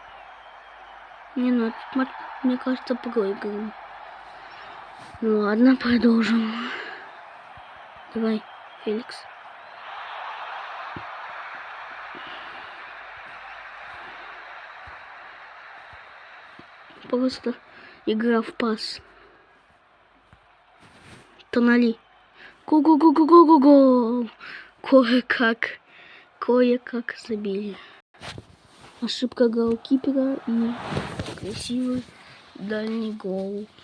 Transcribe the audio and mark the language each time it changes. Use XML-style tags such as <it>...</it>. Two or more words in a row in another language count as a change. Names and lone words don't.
<ru>Не, ну этот матч, мне кажется, проиграем. Ну ладно, продолжим. Давай, Феликс. Просто игра в пас. Тонали. Го-го-го-го-го-го-го. Кое-как забили. Ошибка голкипера и красивый дальний гол.</ru>